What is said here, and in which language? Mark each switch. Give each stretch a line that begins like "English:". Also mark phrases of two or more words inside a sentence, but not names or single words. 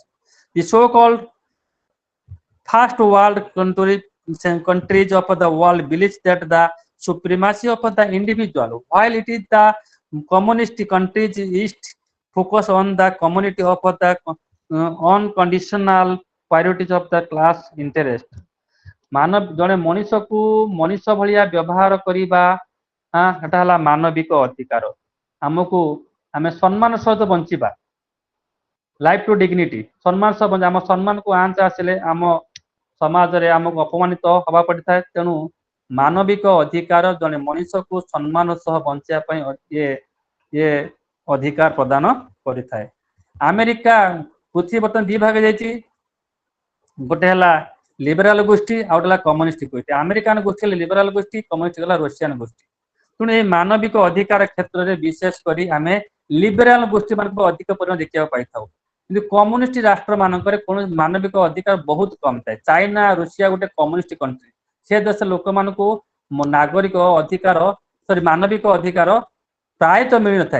English: The so-called first world countries of the world believes that the supremacy of the individual, while it is the communist countries east focus on the community of the unconditional priorities of the class interest.
Odia: ମାନବ ଜଣେ ମଣିଷକୁ ମଣିଷ ଭଳିଆ ବ୍ୟବହାର କରିବା, ଏଟା ହେଲା ମାନବିକ ଅଧିକାର. ଆମକୁ ଆମେ ସମ୍ମାନ ସହିତ ବଞ୍ଚିବା,
English: life to dignity,
Odia: ସମ୍ମାନ ସହ ଆମ ସମ୍ମାନକୁ ଆଞ୍ଚ ଆସିଲେ ଆମ ସମାଜରେ ଆମକୁ ଅପମାନିତ ହବା ପଡିଥାଏ. ତେଣୁ ମାନବିକ ଅଧିକାର ଜଣେ ମଣିଷକୁ ସମ୍ମାନ ସହ ବଞ୍ଚିବା ପାଇଁ ଇଏ ଅଧିକାର ପ୍ରଦାନ କରିଥାଏ. ଆମେରିକା ପୃଥିବୀ ବର୍ତ୍ତମାନ ଦି ଭାଗ ଯାଇଛି, ଗୋଟେ ହେଲା ଲିବେରାଲ ଗୋଷ୍ଠୀ ଆଉ ହେଲା କମ୍ୟୁନିଷ୍ଟ ଗୋଷ୍ଠୀ. ଆମେରିକାନ ଗୋଷ୍ଠୀ ହେଲେ ଲିବେରାଲ ଗୋଷ୍ଠୀ, କମ୍ୟୁନିଷ୍ଟ ହେଲା ରୁଷିଆନ ଗୋଷ୍ଠୀ. ତେଣୁ ଏହି ମାନବିକ ଅଧିକାର କ୍ଷେତ୍ରରେ ବିଶେଷ କରି ଆମେ ଲିବେରାଲ ଗୋଷ୍ଠୀ ମାନଙ୍କୁ ଅଧିକ ପରିମାଣ ଦେଖିବାକୁ ପାଇଥାଉ, କିନ୍ତୁ କମ୍ୟୁନିଷ୍ଟ ରାଷ୍ଟ୍ର ମାନଙ୍କରେ କୌଣସି ମାନବିକ ଅଧିକାର ବହୁତ କମ ଥାଏ. ଚାଇନା, ରୁଷିଆ ଗୋଟେ
English: communist country,
Odia: ସେ ଦେଶ ଲୋକମାନଙ୍କୁ ନାଗରିକ ଅଧିକାର ମାନବିକ ଅଧିକାର ପ୍ରାୟତଃ ମିଳିନଥାଏ.